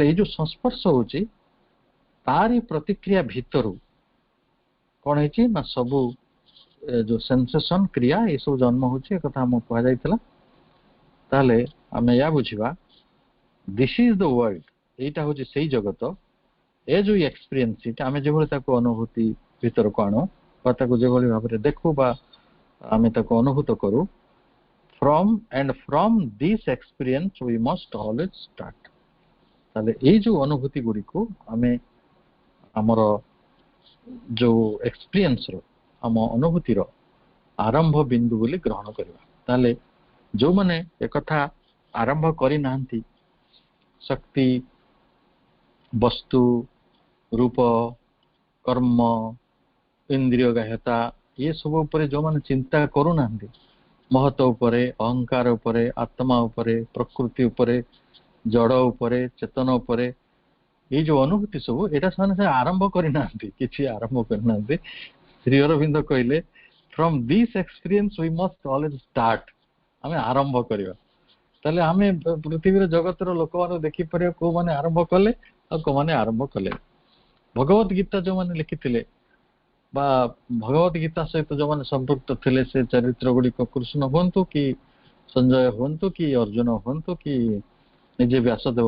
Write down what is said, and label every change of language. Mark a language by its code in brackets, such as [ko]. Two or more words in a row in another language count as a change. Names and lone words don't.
[or] ଏଇ ଯୋଉ ସଂସ୍ପର୍ଶ ହେଉଛି ତାରି ପ୍ରତିକ୍ରିୟା ଭିତରୁ କଣ ହେଇଛି ନା ସବୁ ଯୋଉ ସେନ୍ସେସନ କ୍ରିୟା ଏସବୁ ଜନ୍ମ ହଉଛି ଏ କଥା ଆମକୁ କୁହାଯାଇଥିଲା ତାହେଲେ ଆମେ ୟା ବୁଝିବା [en] this is the world [or] ଏଇଟା ହଉଛି ସେଇ ଜଗତ ଏ ଯୋଉ ଏକ୍ସପିରିଏନ୍ସ ଆମେ ଯେଭଳି ତାକୁ ଅନୁଭୂତି ଭିତରକୁ ଆଣୁ ବା ତାକୁ ଯେଭଳି ଭାବରେ ଦେଖୁ ବା ଆମେ ତାକୁ ଅନୁଭୂତ କରୁ [en] from this experience we must always start [or] ତାହେଲେ ଏଇ ଯୋଉ ଅନୁଭୂତି ଗୁଡ଼ିକୁ ଆମେ ଆମର ଯୋଉ ଏକ୍ସପିରିଏନ୍ସ ର ଆମ ଅନୁଭୂତିର ଆରମ୍ଭ ବିନ୍ଦୁ ବୋଲି ଗ୍ରହଣ କରିବା ତାହେଲେ ଯୋଉମାନେ ଏକଥା ଆରମ୍ଭ କରିନାହାନ୍ତି ଶକ୍ତି ବସ୍ତୁ ରୂପ କର୍ମ ଇନ୍ଦ୍ରିୟ ଗ୍ରାହ୍ୟତା ଏ ସବୁ ଉପରେ ଯୋଉମାନେ ଚିନ୍ତା କରୁନାହାନ୍ତି ମହତ ଉପରେ ଅହଙ୍କାର ଉପରେ ଆତ୍ମା ଉପରେ ପ୍ରକୃତି ଉପରେ ଜଡ଼ ଉପରେ ଚେତନ ଉପରେ ଏଇ ଯୋଉ ଅନୁଭୂତି ସବୁ ଏଇଟା ସେମାନେ ଆରମ୍ଭ କରିନାହାନ୍ତି କିଛି ଆରମ୍ଭ କରିନାହାନ୍ତି ଶ୍ରୀ ଅରବିନ୍ଦ କହିଲେ [en] from this experience we must always [or] start ଆମେ ଆରମ୍ଭ କରିବା ତାହେଲେ ଆମେ ପୃଥିବୀର ଜଗତର ଲୋକମାନଙ୍କୁ ଦେଖିପାରିବା କୋଉମାନେ ଆରମ୍ଭ କଲେ ଆଉ କୋଉମାନେ ଆରମ୍ଭ କଲେ ଭଗବତ ଗୀତା ଯୋଉମାନେ ଲେଖିଥିଲେ ବା ଭଗବତ ଗୀତା ସହିତ ଯୋଉମାନେ ସମ୍ପୃକ୍ତ ଥିଲେ ସେ ଚରିତ୍ର ଗୁଡ଼ିକ କୃଷ୍ଣ ହୁଅନ୍ତୁ କି ସଞ୍ଜୟ ହୁଅନ୍ତୁ କି ଅର୍ଜୁନ ହୁଅନ୍ତୁ କି ନିଜେ ବ୍ୟାସଦେବ